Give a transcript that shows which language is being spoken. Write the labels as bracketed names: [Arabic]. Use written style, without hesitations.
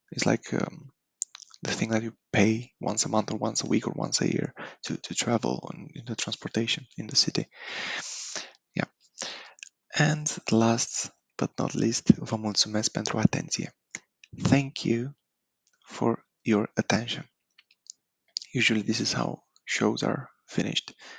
[English] It's like the thing that you pay once a month or once a week or once a year to travel in the transportation in the city. Yeah. And last but not least, [Romanian] vă mulțumesc pentru atenție. [English] Thank you for your attention. Usually this is how shows are finished.